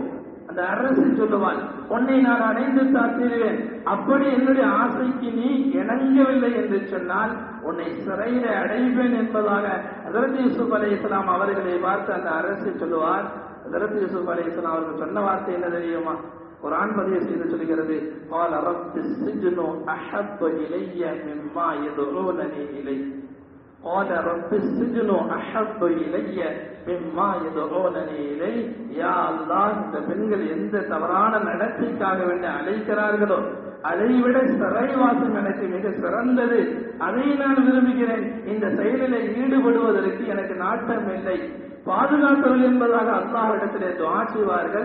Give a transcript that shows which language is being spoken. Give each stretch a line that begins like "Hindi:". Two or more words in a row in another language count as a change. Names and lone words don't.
Tamil: அந்த அரசு சொல்லுவான், உன்னை நான் அடைந்து தாத்திடுவேன். அப்படி என்னுடைய ஆசைக்கு நீ இணங்கவில்லை என்று சொன்னால் உன்னை சிறையில அடைவேன் என்பதாக ஹஜ்ரத் யூசுப் அலைஹிஸ்ஸலாம் அவர்களை பார்த்து அந்த அரசு சொல்லுவார். ஹஜ்ரத் யூசுப் அலைஹிஸ்ஸலாம் அவர்கள் சொன்ன வார்த்தை என்ன தெரியுமா? குர்ஆன் பதிவு செய்து சொல்கிறது,
Arabic: قال رب السجن احب الي مما يدعونني اليه قال رب السجن احب الي مما يدعونني اليه.
Tamil: யா அல்லாஹ், இந்த பெண்கள் எந்த தவறான நடத்தைக்காக வேண்டி அழைக்கிறார்களோ அதைவிட சிறைவாசம் எனக்கு மிக சிறந்தது, அதை நான் விரும்புகிறேன். இந்த செயலில் ஈடுபடுவதற்கு எனக்கு நாட்டம் இல்லை. பாதுகாத்தவர்கள் என்பதாக அல்லாஹ்விடத்திலே துஆ செய்வார்கள்.